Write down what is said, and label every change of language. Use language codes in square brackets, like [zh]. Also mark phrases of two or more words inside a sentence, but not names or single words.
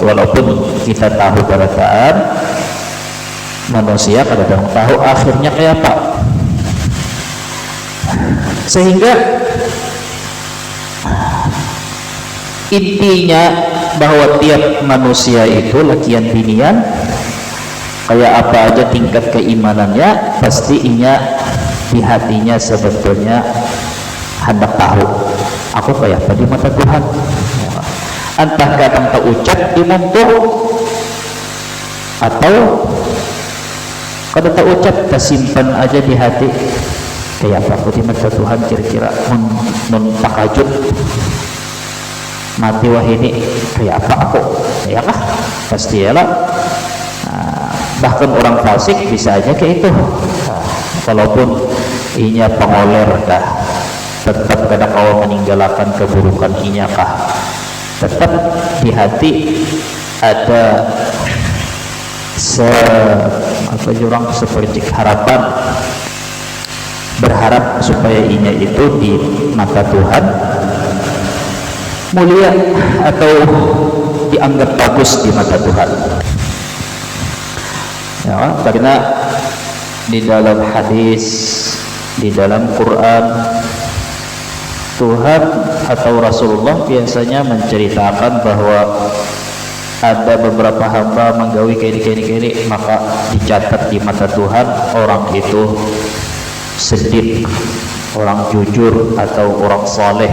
[id] Walaupun kita tahu keadaan manusia kadang-kadang tahu akhirnya kayak apa, sehingga intinya bahwa tiap manusia itu lakian binian kayak apa aja tingkat keimanannya, pasti inya di hatinya sebetulnya hendak tahu aku kayak apa di mata Tuhan. Entah kadang tak ucap di mumpung atau kadang tak ucap tak simpan aja di hati kayak apa aku di mata Tuhan, kira-kira mun takajud mati wah ini kayak apa aku, ya kah? Pasti ya lah. Bahkan orang fasik bisa aja kayak itu. Walaupun inya pengoler dah, tetap kadang kau meninggalkan keburukan inya kah, tetap di hati ada seperti harapan, berharap supaya inya itu di mata Tuhan mulia atau dianggap bagus di mata Tuhan. Ya, karena di dalam hadis, di dalam Quran, Tuhan atau Rasulullah biasanya menceritakan bahwa ada beberapa hamba menggawi kiri maka dicatat di mata Tuhan orang itu siddiq, orang jujur atau orang saleh.